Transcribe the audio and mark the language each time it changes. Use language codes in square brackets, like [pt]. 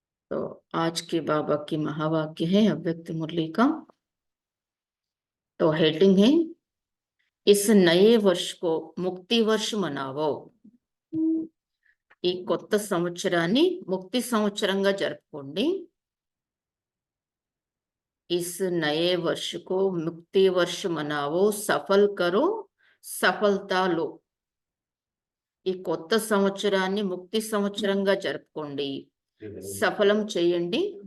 [hi] तो आज के बाबा की महावाक्य है अव्यक्त मुरली का। तो हेडिंग है इस नए वर्ष को मुक्ति वर्ष मनावो। [te] ఈ కొత్త సంవత్సరాన్ని ముక్తి సంవత్సరంగా జరుపుకోండి। [hi] इस नए वर्ष को मुक्ति वर्ष मनावो, सफल करो, सफलता लो। [te] ఈ కొత్త సంవత్సరాన్ని ముక్తి సంవత్సరంగా జరుపుకోండి, సఫలం చేయండి।